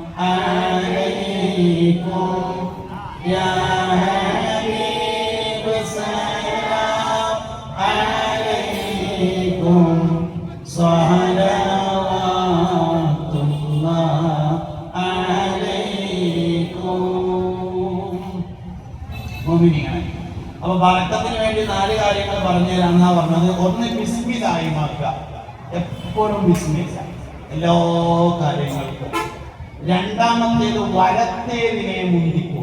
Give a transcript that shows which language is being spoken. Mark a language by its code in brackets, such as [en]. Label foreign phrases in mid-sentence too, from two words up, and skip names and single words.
[ar] عليكم يا حبيب سلام عليكم صلوات الله عليكم. [ml] മുഅ്മിനീങ്ങളെ, അപ്പോൾ ബറക്കത്തിന് വേണ്ടി 4 കാര്യങ്ങൾ പറഞ്ഞു തരാമെന്നാ പറഞ്ഞത്. ഒന്ന് ബിസ്മില്ലാഹിമാക്കുക, എപ്പോഴും ബിസ്മില്ല എല്ലാ കാര്യങ്ങൾക്കും. രണ്ടാമത്തേത് വലത്തേതിനെ മുന്തിക്കുക.